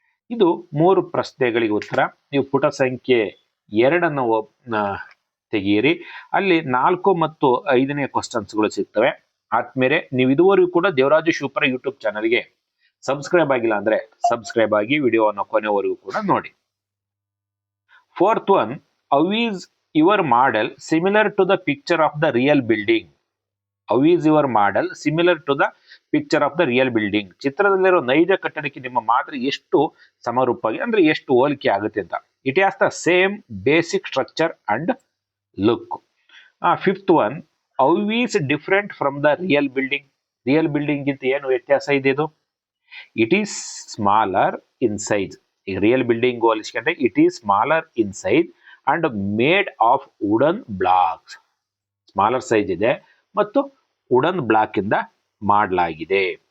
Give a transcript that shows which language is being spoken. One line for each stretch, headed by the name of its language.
Kannada: ಇದು 3 ಪ್ರಶ್ನೆಗಳಿಗೆ ಉತ್ತರ. ನೀವು ಪುಟ ಸಂಖ್ಯೆ 2 ತೆಗೆಯಿರಿ. ಅಲ್ಲಿ 4 ಮತ್ತು 5ನೇ ಕ್ವಶನ್ಸ್ಗಳು ಸಿಗ್ತವೆ. ಆದ್ಮೇಲೆ ನೀವು ಇದುವರೆಗೂ ಕೂಡ ದೇವರಾಜು ಸೂಪರ್ ಯೂಟ್ಯೂಬ್ ಚಾನಲ್ಗೆ ಸಬ್ಸ್ಕ್ರೈಬ್ ಆಗಿಲ್ಲ ಅಂದ್ರೆ ಸಬ್ಸ್ಕ್ರೈಬ್ ಆಗಿ ವಿಡಿಯೋವನ್ನು ಕೊನೆವರೆಗೂ ಕೂಡ ನೋಡಿ.
English: 4th one, how is your model similar to the picture of the real building? How is your model similar to the picture of the real building?
Kannada: ಚಿತ್ರದಲ್ಲಿರೋ ನೈಜ ಕಟ್ಟಡಕ್ಕೆ ನಿಮ್ಮ ಮಾದರಿ ಎಷ್ಟು ಸಮರೂಪವಾಗಿ ಅಂದ್ರೆ ಎಷ್ಟು ಹೋಲಿಕೆ ಆಗುತ್ತೆ ಅಂತ.
English: It has the same basic structure and look. 5th one, how is different from the real building?
Kannada: Real building ಗಿಂತ ಏನು ವ್ಯತ್ಯಾಸ ಇದೆ ಇದು?
English: It is smaller in size.
Kannada: ಈ real building ಹೋಲಿಸಿಕೊಂಡ್ರೆ
English: It is smaller in size and made of wooden blocks.
Kannada: Smaller size ಇದೆ ಮತ್ತು wooden block ಇಂದ ಮಾಡಲಾಗಿದೆ.